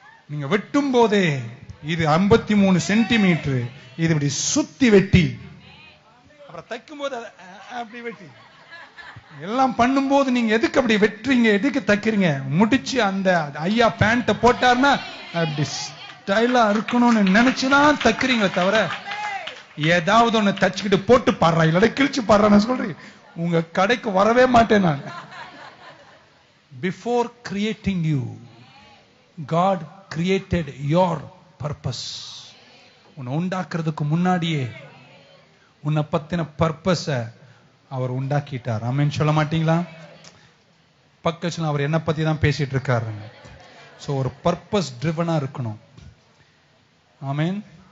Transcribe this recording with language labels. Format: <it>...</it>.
<ta>நீங்க வெட்டும் போதே இது 53 சென்டிமீட்டர், இது இப்படி சுத்தி வெட்டி அப்புறம் தைக்கும் போது அப்படி வெட்டி எல்லாம் பண்ணும்போது நீங்க எதுக்கு அப்படி வெட்டுறீங்க, எதுக்கு தைக்கிறீங்க? முடிச்சு அந்த ஐயா பேண்ட போட்டாருன்னா அப்படி ஸ்டைலா இருக்கணும்னு நினைச்சுதான் தைக்கிறீங்க தவிர ஏதாவது ஒண்ணு தச்சுக்கிட்டு போட்டு பாடுறா இல்ல கிழிச்சு பாடுறான்னு சொல்றீங்க. உங்க கடைக்கு வரவே மாட்டேன் நான்.</ta> <en>Before creating you, God created your purpose.</en> <ta>உன்னை உண்டாக்குறதுக்கு முன்னாடியே உன்னை பத்தின பர்பஸ அவர் உண்டாக்கிட்டார். ஆமென் சொல்ல மாட்டீங்களா? பக்கத்துல அவர் என்ன பத்தி தான் பேசிட்டு இருக்காரு. சோ ஒரு பர்பஸ் ட்ரிவனா இருக்கணும். ஆமென்.</ta>